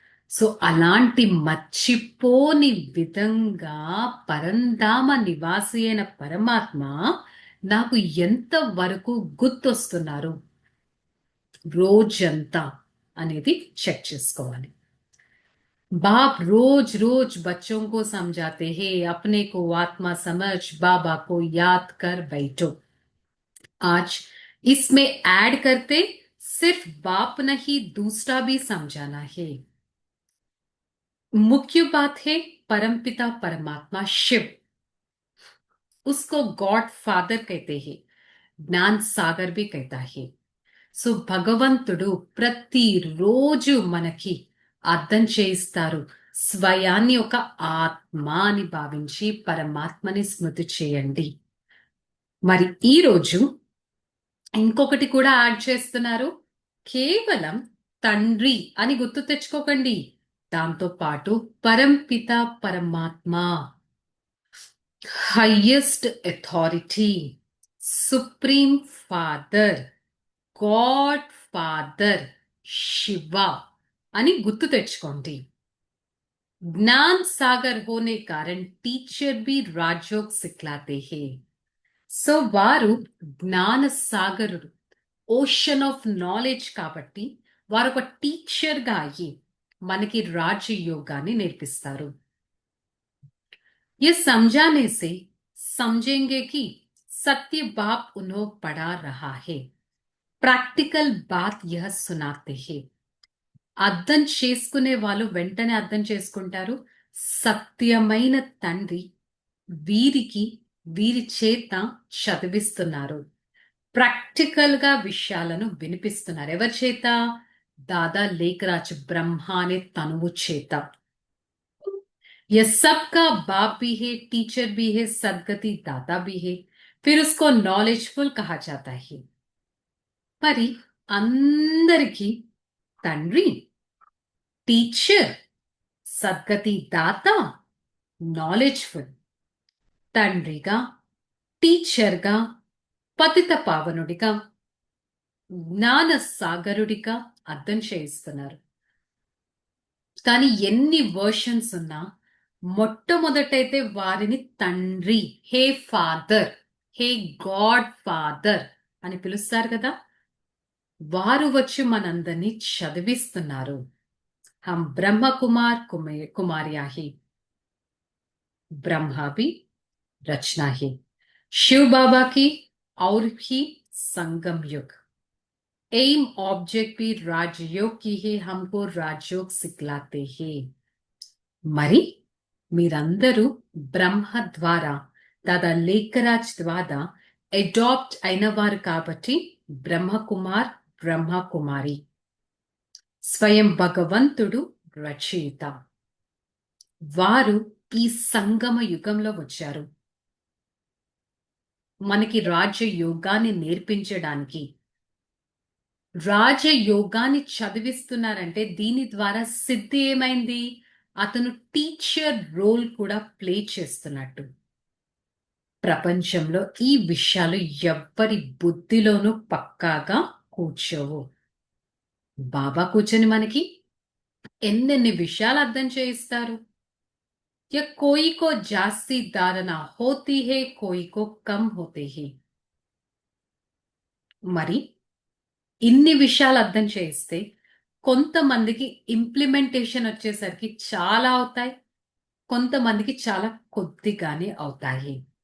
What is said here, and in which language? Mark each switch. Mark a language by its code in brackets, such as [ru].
[te] So అలాంటి మర్చిపోని విధంగా పరంధామ నివాసి అయిన పరమాత్మ నాకు ఎంత వరకు గుర్తొస్తున్నారు రోజంతా అనేది చెక్ చేసుకోవాలి. [hi] बाप रोज रोज बच्चों को समझाते हैं, अपने को आत्मा समझ, बाबा को याद कर बैठो. आज इसमें ऐड करते सिर्फ बाप नहीं दूसरा भी समझाना है. मुख्य बात है परमपिता परमात्मा शिव, उसको गॉड फादर कहते हैं, ज्ञान सागर भी कहता है. [te] సో భగవంతుడు ప్రతిరోజు మనకి అర్థం చేయిస్తారు. స్వయాన్ని ఒక ఆత్మ అని భావించి పరమాత్మని స్మృతి చేయండి. మరి ఈరోజు ఇంకొకటి కూడా యాడ్ చేస్తున్నారు. కేవలం తండ్రి అని గుర్తు తెచ్చుకోకండి, దాంతో పాటు పరంపిత పరమాత్మ, highest authority, supreme father, God father Shiv అని గుర్తు తెచ్చుకోండి. [hi] ज्ञान सागर होने कारण टीचर भी राजयोग सिखलाते हैं. [te] సో వారు జ్ఞాన సాగరుడు, ఓషన్ ఆఫ్ నాలెడ్జ్ కాబట్టి వారు ఒక టీచర్ గా అయ్యి మనకి రాజయోగాన్ని నేర్పిస్తారు. [hi] ये समझाने से समझेंगे कि सत्य बाप उन्हें पढ़ा रहा है. ప్రాక్టికల్ బాత్ యహ సునాతే హే. [te] అర్థం చేసుకునే వాళ్ళు వెంటనే అర్థం చేసుకుంటారు. సత్యమైన తండ్రి వీరి చేత చదివిస్తున్నారు, ప్రాక్టికల్ గా విషయాలను వినిపిస్తున్నారు. ఎవరి చేత? దాదా లేఖరాజ్ బ్రహ్మ అనే తనువు చేత. [hi] ये सबका बाप भी है, टीचर भी है, सदगति दाता भी है, फिर उसको नॉलेजफुल कहा जाता है. [te] మరి అందరికీ తండ్రి, టీచర్, సద్గతి దాత, నాలెడ్జ్ఫుల్, తండ్రిగా, టీచర్గా, పతిత పావనుడిగా, జ్ఞాన సాగరుడిగా అర్థం చేయిస్తున్నారు. కానీ ఎన్ని వర్షన్స్ ఉన్నా మొట్టమొదటైతే వారిని తండ్రి, హే ఫాదర్, హే గాడ్ ఫాదర్ అని పిలుస్తారు కదా. వారు వచ్చి మనందరినీ చదివిస్తున్నారు. [hi] हम ब्रह्म कुमार कुमारिया ही, ब्रह्मा भी रचना ही, शिव बाबा की और भी संगम युग. एम ऑब्जेक्ट भी राजयोग की है, हमको राजयोग सिखलाते हैं. [te] మరి మీరందరూ బ్రహ్మ ద్వారా, దాదా లేఖరాజ్ ద్వారా అడాప్ట్ అయిన వారు కాబట్టి బ్రహ్మకుమార్, బ్రహ్మకుమారి. స్వయం భగవంతుడు రచయిత. వారు ఈ సంగమ యుగంలో వచ్చారు మనకి రాజయోగాన్ని నేర్పించడానికి. రాజయోగాన్ని చదివిస్తున్నారంటే దీని ద్వారా సిద్ధి ఏమైంది? అతను టీచర్ రోల్ కూడా ప్లే చేస్తున్నట్టు. ప్రపంచంలో ఈ విషయాలు ఎవ్వరి బుద్ధిలోనూ పక్కాగా కూర్చోవు. బాబా కూర్చొని మనకి ఎన్నెన్ని విషయాలు అర్థం చేయిస్తారు. [hi] कोई को जास्ती धारणा होती है, कोई को कम होते हैं. [te] మరి ఇన్ని విషయాలు అర్థం చేయిస్తే కొంతమందికి ఇంప్లిమెంటేషన్ వచ్చేసరికి చాలా అవుతాయి, కొంతమందికి చాలా కొద్దిగానే అవుతాయి.